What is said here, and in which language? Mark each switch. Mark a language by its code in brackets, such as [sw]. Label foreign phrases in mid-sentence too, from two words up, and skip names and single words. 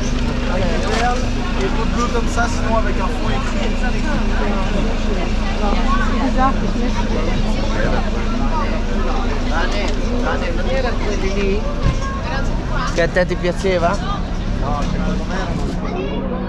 [fr] Et tout bleu comme ça, sinon avec un fond écrit. C'est bizarre que je mette. [it] Dani, non era quelli lì? Che a te ti piaceva? No, secondo me erano